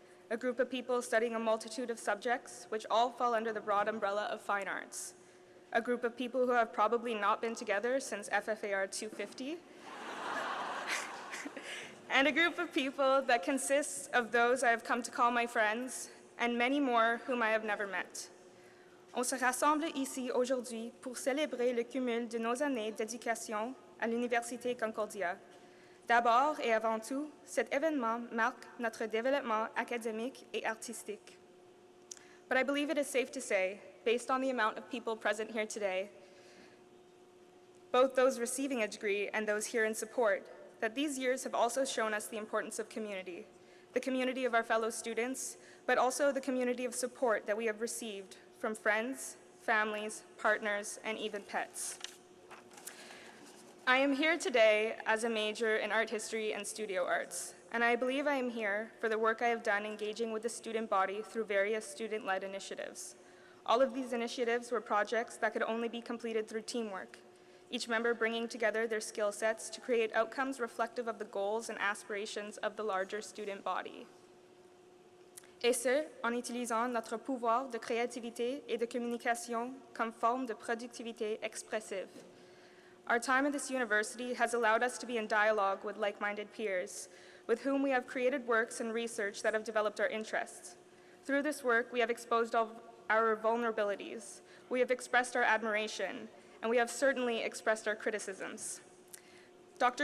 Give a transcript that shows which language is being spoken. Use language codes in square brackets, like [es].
[en] A group of people studying a multitude of subjects, which all fall under the broad umbrella of fine arts. A group of people who have probably not been together since FFAR 250. And a group of people that consists of those I have come to call my friends, and many more whom I have never met. [fr] On se rassemble ici aujourd'hui pour célébrer le cumul de nos années d'éducation à l'Université Concordia. D'abord et avant tout, cet événement marque notre développement académique et artistique. [en] But I believe it is safe to say, based on the amount of people present here today, both those receiving a degree and those here in support, that these years have also shown us the importance of community, the community of our fellow students, but also the community of support that we have received from friends, families, partners, and even pets. I am here today as a major in art history and studio arts, and I believe I am here for the work I have done engaging with the student body through various student-led initiatives. All of these initiatives were projects that could only be completed through teamwork, each member bringing together their skill sets to create outcomes reflective of the goals and aspirations of the larger student body. [fr] Et ce, en utilisant notre pouvoir de créativité et de communication comme forme de productivité expressive. [en] Our time at this university has allowed us to be in dialogue with like-minded peers, with whom we have created works and research that have developed our interests. Through this work, we have exposed our vulnerabilities, we have expressed our admiration, and we have certainly expressed our criticisms. Dr.